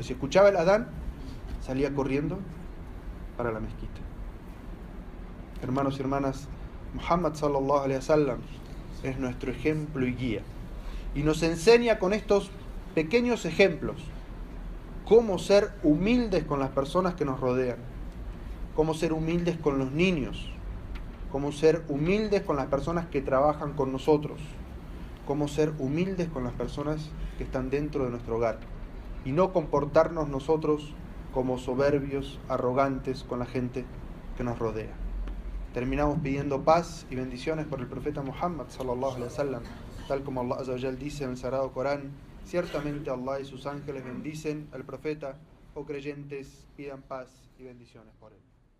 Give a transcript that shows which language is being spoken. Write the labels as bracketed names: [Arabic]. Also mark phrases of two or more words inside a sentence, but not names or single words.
[Spanish] Si escuchaba el adán, salía corriendo para la mezquita. Hermanos y hermanas, Muhammad [Arabic] صلى الله عليه وسلم [Spanish] es nuestro ejemplo y guía, y nos enseña con estos pequeños ejemplos cómo ser humildes con las personas que nos rodean, cómo ser humildes con los niños, cómo ser humildes con las personas que trabajan con nosotros, cómo ser humildes con las personas que están dentro de nuestro hogar, y no comportarnos nosotros como soberbios, arrogantes con la gente que nos rodea. Terminamos pidiendo paz y bendiciones por el profeta Muhammad [Arabic] صلى الله عليه وسلم, [Spanish] tal como Allah [Arabic] عز وجل [Spanish] dice en el Sagrado Corán: ciertamente Allah y sus ángeles bendicen al profeta, oh creyentes, pidan paz y bendiciones por él.